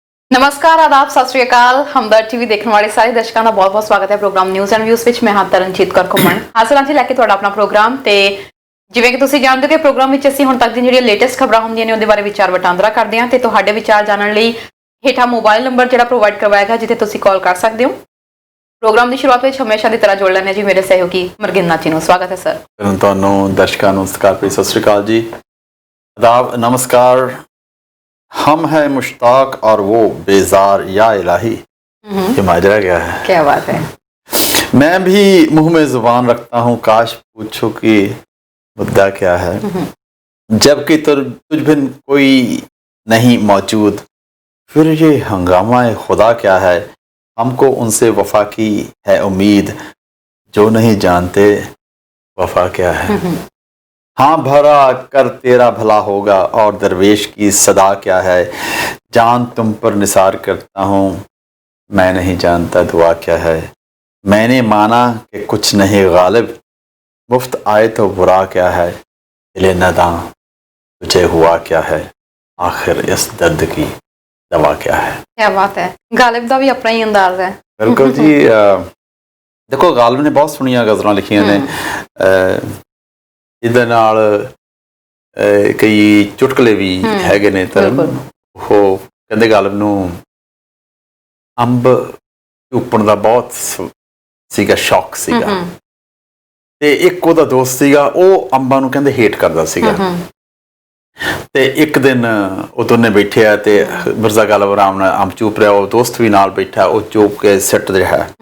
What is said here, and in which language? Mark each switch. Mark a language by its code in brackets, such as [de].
[hi] नमस्कार, आदाब, सत श्री अकाल। हमदर्द टीवी देखने वाले सारे दर्शकों का बहुत बहुत स्वागत है प्रोग्राम न्यूज़ एंड व्यूज़ ਵਿੱਚ। [pa] मैं ਹਾਂ ਤਰਨਜੀਤ ਕੌਰ ਘੁੰਮਣ ਹਾਜ਼ਰ ਹਾਂ ਜੀ ਲੈ ਕੇ ਤੁਹਾਡਾ ਆਪਣਾ ਪ੍ਰੋਗਰਾਮ। ਤੇ ਜਿਵੇਂ ਕਿ ਤੁਸੀਂ ਜਾਣਦੇ ਹੋ ਕਿ ਪ੍ਰੋਗਰਾਮ ਵਿੱਚ ਅਸੀਂ ਹੁਣ ਤੱਕ ਦੀਆਂ ਜਿਹੜੀਆਂ ਲੇਟੈਸਟ ਖਬਰਾਂ ਹੁੰਦੀਆਂ ਨੇ ਉਹਦੇ ਬਾਰੇ ਵਿਚਾਰ ਵਟਾਂਦਰਾ ਕਰਦੇ ਹਾਂ ਤੇ ਤੁਹਾਡੇ ਵਿਚਾਰ ਜਾਣਨ ਲਈ ਹੇਠਾਂ ਮੋਬਾਈਲ ਨੰਬਰ ਜਿਹੜਾ ਪ੍ਰੋਵਾਈਡ ਕਰਵਾਇਆ ਗਿਆ ਜਿੱਥੇ ਤੁਸੀਂ ਕਾਲ ਕਰ ਸਕਦੇ ਹੋ। ਪ੍ਰੋਗਰਾਮ ਦੀ ਸ਼ੁਰੂਆਤ ਵਿੱਚ ਹਮੇਸ਼ਾ ਦੀ ਤਰ੍ਹਾਂ ਜੋੜ ਲੈਂਦੇ ਹਾਂ ਜੀ ਮੇਰੇ ਸਹਿਯੋਗੀ ਮਰਗਿੰਨਾ ਜੀ ਨੂੰ। ਸਵਾਗਤ ਹੈ ਸਰ। ਤੁਹਾਨੂੰ ਦਰਸ਼ਕਾਂ ਨੂੰ ਸਤਿਕਾਰ ਭਰੀ ਸਤਿ ਸ਼੍ਰੀ ਅਕਾਲ ਜੀ, आदाब, नमस्कार। [hi] हम हैं मुश्ताक और वो बेजार या इलाही। ये माजरा क्या है? क्या बात है। मैं भी मुंह में जुबान रखता हूँ, काश पूछो कि मुद्दा क्या है, जबकि तुझ बिन कोई नहीं मौजूद, फिर ये हंगामा खुदा क्या है। हमको उनसे वफा की है उम्मीद, जो नहीं जानते वफा क्या है। हाँ भरा कर तेरा भला होगा और दरवेश की सदा क्या है। जान तुम पर निसार करता हूँ, मैं नहीं जानता दुआ क्या है। मैंने माना कि कुछ नहीं गालिब, मुफ्त आए तो बुरा क्या है। दिले नदां तुझे हुआ क्या है, आखिर इस दर्द की दवा क्या है। क्या बात है। गालिब का भी अपना ही अंदाज है। बिल्कुल जी। [pa] देखो गालिब ने बहुत सोहणियां गज़लां लिखियां ने, ਇਹਦੇ ਨਾਲ ਕਈ ਚੁਟਕਲੇ ਵੀ ਹੈਗੇ ਨੇ। ਤਾਂ ਉਹ ਕਹਿੰਦੇ ਗਾਲਿਬ ਨੂੰ ਅੰਬ ਚੂਪਣ ਦਾ ਬਹੁਤ ਸੀਗਾ ਸ਼ੌਕ ਸੀਗਾ ਤੇ ਇੱਕ ਉਹਦਾ ਦੋਸਤ ਸੀਗਾ ਉਹ ਅੰਬਾਂ ਨੂੰ ਕਹਿੰਦੇ ਹੇਟ ਕਰਦਾ ਸੀਗਾ। ਤੇ ਇੱਕ ਦਿਨ ਉਹ ਦੋਨੇ ਬੈਠੇ ਆ ਤੇ ਮਿਰਜ਼ਾ ਗਾਲਿਬ ਆਰਾਮ ਨਾਲ ਅੰਬ ਚੂਪ ਰਿਹਾ, ਉਹ ਦੋਸਤ ਵੀ ਨਾਲ ਬੈਠਾ, ਉਹ ਚੂਪ ਕੇ ਸਿੱਟ ਰਿਹਾ।